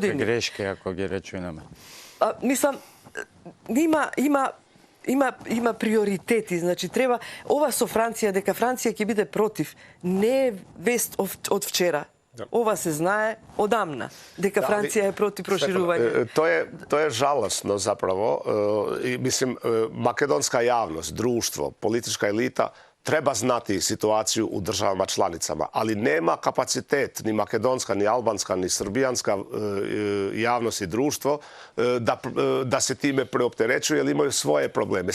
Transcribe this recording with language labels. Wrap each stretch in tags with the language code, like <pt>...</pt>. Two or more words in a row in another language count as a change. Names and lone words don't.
<mk>Такви грешки, ако ги речунаме. Мислам, има приоритети, значи треба ова со Франција, дека Франција ќе биде против, не е вест од вчера. Ова се знае одамна, дека Франција е против проширување.</mk> <hr>To je žalosno zapravo. Mislim, makedonska javnost, društvo, politička elita treba znati situaciju u državama članicama, ali nema kapacitet ni makedonska, ni albanska, ni srbijanska javnost i društvo da se time preopterećuju jer imaju svoje probleme.</hr>